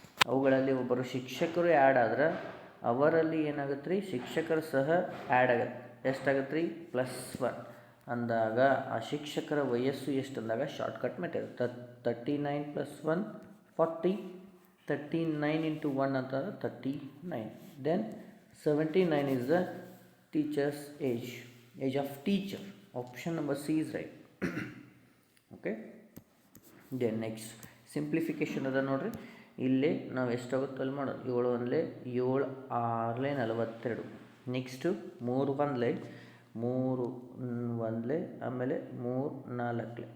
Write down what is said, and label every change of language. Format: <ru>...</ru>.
<kn>ಅವುಗಳಲ್ಲಿ ಒಬ್ಬರು ಶಿಕ್ಷಕರು ಆ್ಯಡ್ ಆದ್ರೆ ಅವರಲ್ಲಿ ಏನಾಗುತ್ತೆ ರೀ? ಶಿಕ್ಷಕರು ಸಹ ಆ್ಯಡ್ ಆಗತ್ತೆ. ಎಷ್ಟಾಗತ್ತೆ ರೀ? +1 ಅಂದಾಗ ಆ ಶಿಕ್ಷಕರ ವಯಸ್ಸು ಎಷ್ಟು ಅಂದಾಗ ಶಾರ್ಟ್ಕಟ್ ಮೆಥಡ್ 39 + 1 40. 39 × 1 ಅಂತಂದ್ರೆ 39.</kn> <en>Then 79 is the teacher's age of teacher. Option number C is right.</en> <kn>Okay, then next simplification ಅದ ನೋಡ್ರಿ. ಇಲ್ಲೇ ನಾವು ಎಷ್ಟಾಗುತ್ತೆ ಅಲ್ಲಿ ಮಾಡೋದು. 7 1 7 6 42. ನೆಕ್ಸ್ಟು 3 1 3 1 ಆಮೇಲೆ 3 4.</kn>